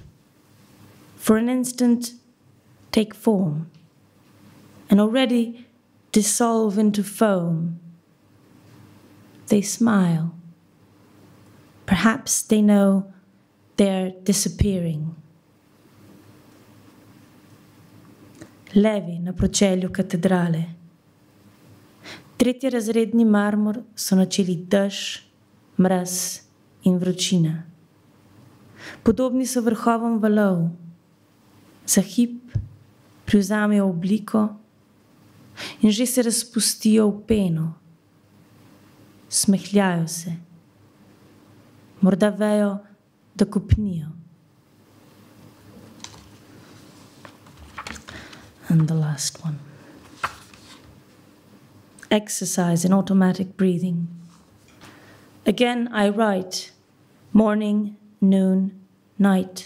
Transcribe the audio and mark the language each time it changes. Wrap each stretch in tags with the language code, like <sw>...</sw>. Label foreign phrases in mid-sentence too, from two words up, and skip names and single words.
<en>For an instant, take form, and already dissolve into foam. They smile. Perhaps they know they're disappearing.</en> <sl>Levi na pročelju katedrale. Tretjerazredni marmor so načeli dež, mraz in vročina. Podobni so vrhovom valov. Za hip privzamejo obliko in že se razpustijo v peno. Smehljajo se. Morda vejo, da kopnijo.</sl> <en>And the last one. Exercise in automatic breathing. Again I write, morning, noon, night.</en>